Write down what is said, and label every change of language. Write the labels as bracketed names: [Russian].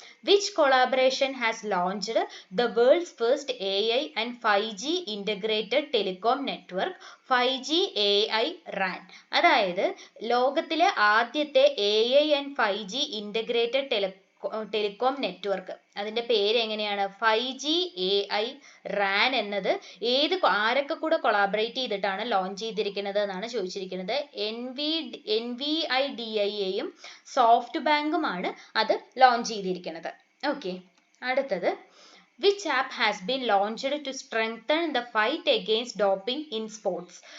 [English] Which collaboration has launched the world's first AI and 5G integrated telecom network? [Malayalam] 5G AI RAN, അതായത് ലോകത്തിലെ ആദ്യത്തെ AI and 5G integrated telecom network, അതിന്റെ പേര് എങ്ങനെയാണ്? 5G AI RAN എന്നത് ആരൊക്കെ കൂടെ കൊളാബറേറ്റ് ചെയ്തിട്ടാണ് ലോഞ്ച് ചെയ്തിരിക്കുന്നത് എന്നാണ് ചോദിച്ചിരിക്കുന്നത്. NVIDIA-യും സോഫ്റ്റ് ബാങ്കുമാണ് അത് ലോഞ്ച് ചെയ്തിരിക്കുന്നത്. ഓക്കെ, അടുത്തത്, [English] which app has been launched to strengthen the fight against doping in sports?